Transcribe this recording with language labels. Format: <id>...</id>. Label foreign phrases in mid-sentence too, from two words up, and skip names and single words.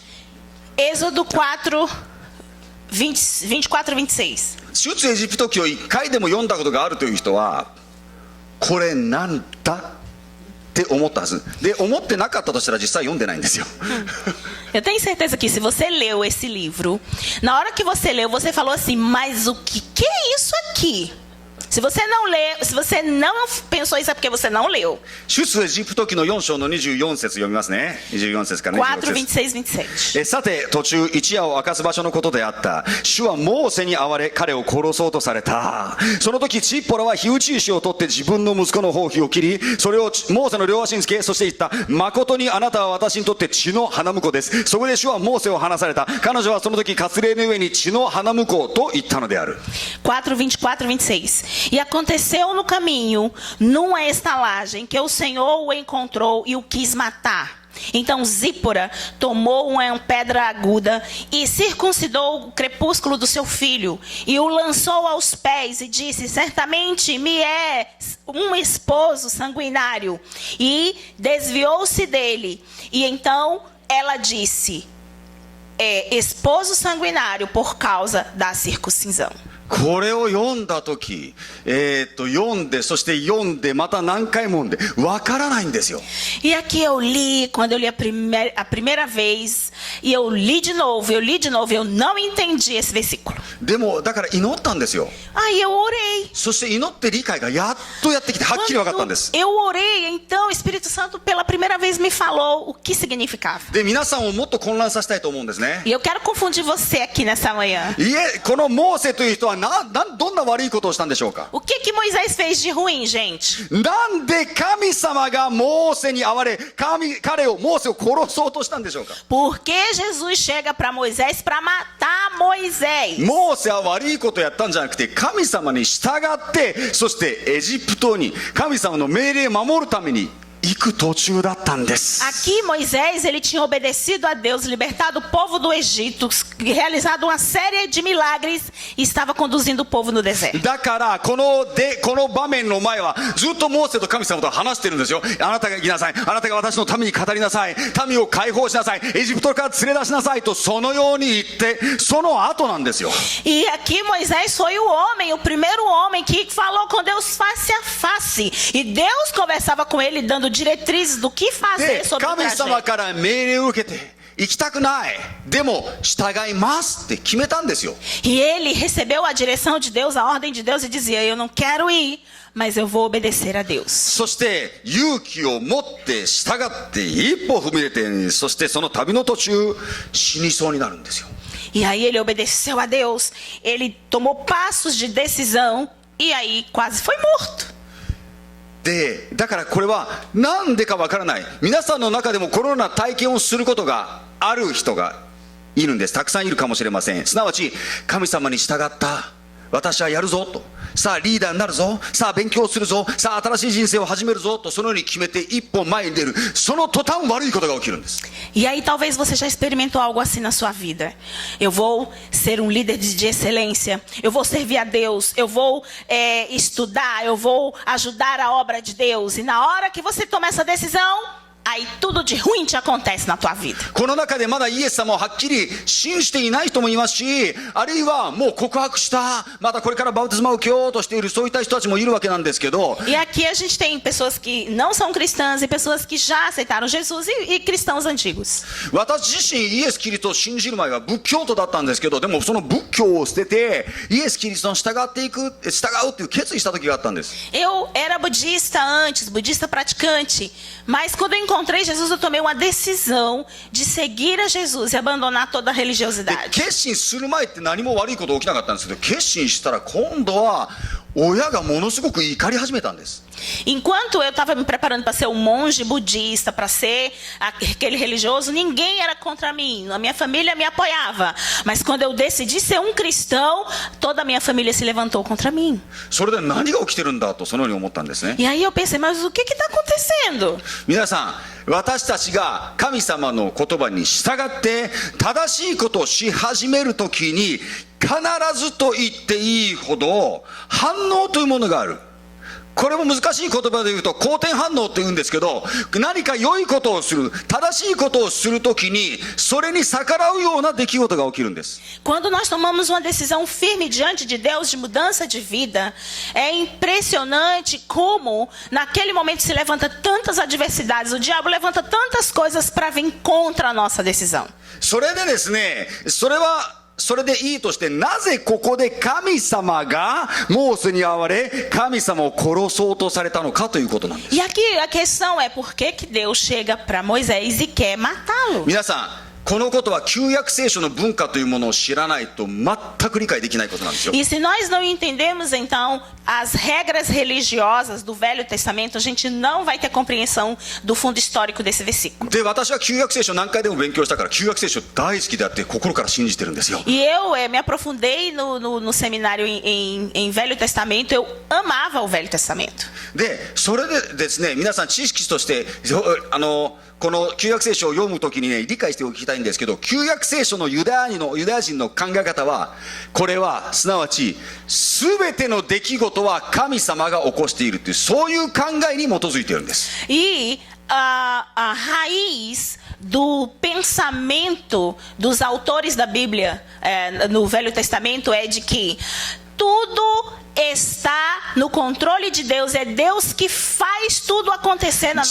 <pt>Êxodo 4, 24 e 26.</pt> <ja>出エジプト記を1回でも読んだことがあるという人は、これなんだって思ったはずで、思ってなかったとしたら実際読んでないんですよ。</ja> <pt>Eu tenho certeza que se você leu esse livro, na hora que você leu, você falou assim: mas o que é isso aqui? Se você não leu, se você não pensou isso é porque você não leu.</pt> <ja>出エジプト記の4章の24節読みますね。24節から26 4, 節。 26, 27. さて途中一夜を明かす場所のことであった。主はモーセに会われ彼を殺そうとされた。その時チッポラは火打ち石を取って自分の息子の頬皮を切り、それをモーセの両足につけ、そして言った。誠にあなたは私にとって血の花婿です。そこで主はモーセを離された。彼女はその時割礼の上に血の花婿と言ったのである。</ja> <pt>4, 24 e 26. E aconteceu no caminho, numa estalagem, que o Senhor o encontrou e o quis matar. Então Zípora tomou uma pedra aguda e circuncidou o crepúsculo do seu filho e o lançou aos pés e disse: certamente me é um esposo sanguinário. E desviou-se dele. E então ela disse: esposo sanguinário por causa da circuncisão.</pt> <ja>これを読んだ時、読んで、そして読んで、また何回も読んで、わからないんですよ。</ja> <pt>E aqui eu li, quando eu li a primeira vez, e eu li de novo, eu não entendi esse versículo.</pt> <ja>でも、だから祈ったんですよ。</ja> <pt>Aí eu orei.</pt> <ja>そして祈って理解がやっとやってきて、はっきり分かったんです。</ja> <pt>Eu orei, então o Espírito Santo pela primeira vez me falou o que significava.</pt> <ja>で、皆さんをもっと混乱させたいと思うんですね。</ja> <pt>E eu quero confundir você aqui nessa manhã.</pt> <ja>このモーセという人はどんな悪いことをしたんでしょうか。</ja> <pt>O que Moisés fez de ruim, gente?</pt> <ja>なんで神様がモーセに会われ、モーセを殺そうとしたんでしょうか。</ja> <pt>Por que Jesus chega para Moisés para matar Moisés?</pt> <ja>モーセは悪いことをやったんじゃなくて、神様に従って、そしてエジプトに神様の命令を守るために行く途中だったんです。</ja> <pt>Aqui Moisés, ele tinha obedecido a Deus, libertado o povo do Egito, realizado uma série de milagres e estava conduzindo o povo no deserto.</pt> <ja>だからこの場面の前はずっとモーセと神様と話してるんですよ。あなたが行きなさい、あなたが私の民に語りなさい、民を解放しなさい、エジプトから連れ出しなさいと、そのように言って、その後なんですよ。</ja> <pt>E aqui Moisés foi o primeiro homem que falou com Deus face a face. E Deus conversava com ele, dando diretrizes do que で fazer sobre o 神様 trajeto.</pt> <ja>から命令を受けて、行きたくない、でも従いますって決めたんですよ。</ja> <pt>E ele recebeu a direção de Deus, a ordem de Deus, e dizia: eu não quero ir, mas eu vou obedecer a Deus.</pt> <ja>そして勇気を持って従って一歩踏み入れて、そしてその旅の途中死にそうになるんですよ。</ja> <pt>E aí ele obedeceu a Deus, ele tomou passos de decisão e aí quase foi morto.</pt> <ja>でだからこれはなんでかわからない、皆さんの中でもこのような体験をすることがある人がいるんです。たくさんいるかもしれません。すなわち神様に従った、私はやるぞと、さあリーダーになるぞ、さあ勉強するぞ、さあ新しい人生を始めるぞと、そのように決めて一歩前に出る、その途端悪いことが起きるんです。</ja> <pt>E aí talvez você já experimentou algo assim na sua vida. Eu vou ser um líder de excelência, eu vou servir a Deus, eu vou estudar, eu vou ajudar a obra de Deus. E na hora que você toma essa decisão, aí tudo de ruim te acontece na tua vida.</pt> <ja>この中でまだイエス様をはっきり信じていない人もいますし、あるいはもう告白した、またこれからバプテスマを受けようとしている、そういった人たちもいるわけなんですけど、</ja> <pt>E aqui a gente tem pessoas que não são cristãs e pessoas que já aceitaram Jesus e cristãos antigos.</pt> <ja>私自身イエス・キリストを信じる前は仏教徒だったんですけど、でもその仏教を捨ててイエス・キリストに従うっていう決意した時があったんです。</ja> <pt>Eu era budista antes, budista praticante, mas quando eu encontrei Jesus, eu tomei uma decisão de seguir a Jesus e abandonar toda a で religiosidade.</pt> <ja>決心する前って何も悪いこと起きなかったんですけど、決心したら今度は親がものすごく怒り始めたんです。</ja> <pt>Enquanto eu estava me preparando para ser um monge budista, para ser aquele religioso, ninguém era contra mim. A minha família me apoiava. Mas quando eu decidi ser um cristão, toda a minha família se levantou contra mim.</pt> <ja>それで何が起きてるんだとそのように思ったんですね。</ja> <pt>E aí eu pensei, mas o que está acontecendo?</pt> <ja>皆さん、私たちが神様の言葉に従って正しいことをし始めるときに、必ずと言っていいほど反応というものがある。これも難しい言葉で言うと好転反応って言うんですけど、何か良いことをする、正しいことをするときにそれに逆らうような出来事が起きるんです。</ja> <pt>Quando nós tomamos uma decisão firme diante de Deus de mudança de vida, é impressionante como naquele momento se levanta tantas adversidades, o diabo levanta tantas coisas para vir contra a nossa decisão.</pt> <ja>それでですね、それでいいとして、なぜここで神様がモーセに会われ、神様を殺そうとされたのかということなんです。</ja> <pt>E aqui a questão é por que Deus chega para Moisés e quer matá-lo.</pt> <ja>皆さん、このことは旧約聖書の文化というものを知らないと全く理解できないことなんですよ。</ja> <pt>E se nós não entendemos então as regras religiosas do Velho Testamento, a gente não vai ter compreensão do fundo histórico desse versículo.</pt> <ja>で、私は旧約聖書何回でも勉強したから、旧約聖書大好きであって心から信じてるんですよ。</ja> <pt>E eu me aprofundei no seminário em Velho Testamento, eu amava o Velho Testamento.</pt> <ja>で、それでですね、皆さん知識としてこの旧約聖書を読むときにね、理解しておきたいんですけど、旧約聖書のユダヤ人の考え方は、これはすなわち全ての出来事は神様が起こしているという、そういう考えに基づいているんです。</ja> <pt>E a raiz do pensamento dos autores da Bíblia no Velho Testamento é de que tudo está no controle de Deus, é Deus que faz tudo acontecer na nossa</pt>